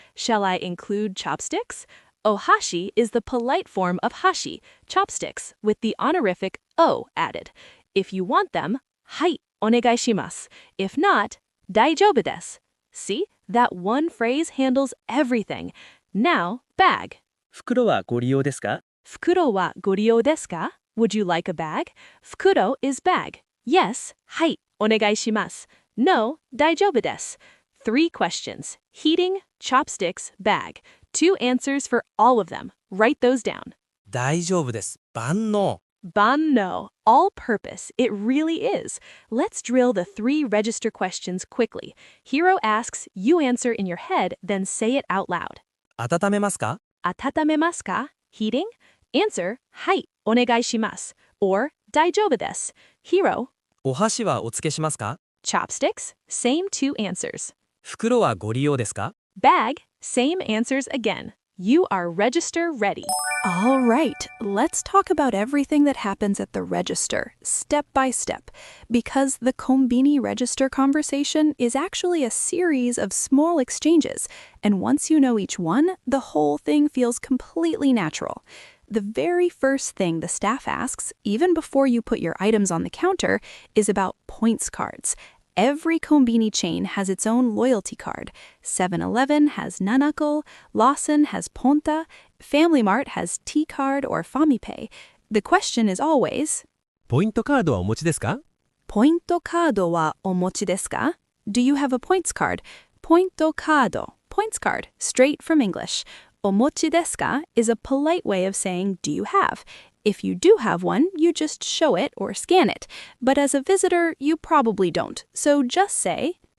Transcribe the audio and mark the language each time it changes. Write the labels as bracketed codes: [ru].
[en] Shall I include chopsticks? O-hashi is the polite form of hashi, chopsticks, with the honorific o added. If you want them, [ja] はい、お願いします. [en] If not, [ja] 大丈夫です. [en] See, that one phrase handles everything. Now, bag. [ja] 袋はご利用ですか? Fukuro waご利用ですか? [en] Would you like a bag? Fukuro is bag. Yes, [ja] はい、お願いします. [en] No, [ja] 大丈夫です. [en] 3 questions. Heating, chopsticks, bag. 2 answers for all of them. Write those down. [ja] 大丈夫です。万能。 [en] Banno, all-purpose, it really is. Let's drill the 3 register questions quickly. Hiro asks, you answer in your head, then say it out loud. [ja] 温めますか? Atatamemasu ka? [en] Heating? Answer, [ja] はい、お願いします. [en] Or, [ja] 大丈夫です. [en] Hiro, [ja] お箸はお付けしますか? [en] chopsticks? Same 2 answers. [ja] 袋はご利用ですか? [en] Bag? Same answers again. You are register ready. All right, let's talk about everything that happens at the register, step by step, because the konbini register conversation is actually a series of small exchanges, and once you know each one, the whole thing feels completely natural. The very first thing the staff asks, even before you put your items on the counter, is about points cards. Every Konbini chain has its own loyalty card. 7-Eleven has Nanako, Lawson has Ponta, Family Mart has T-Card or FamiPay. The question is always, [ja] ポイントカードはお持ちですか？ポイントカードはお持ちですか? [en] Do you have a points card? ポイントカード, points card, straight from English. [ja] お持ちですか [en] is a polite way of saying, do you have? If you do have one, you just show it or scan it. But as a visitor, you probably don't. So just say,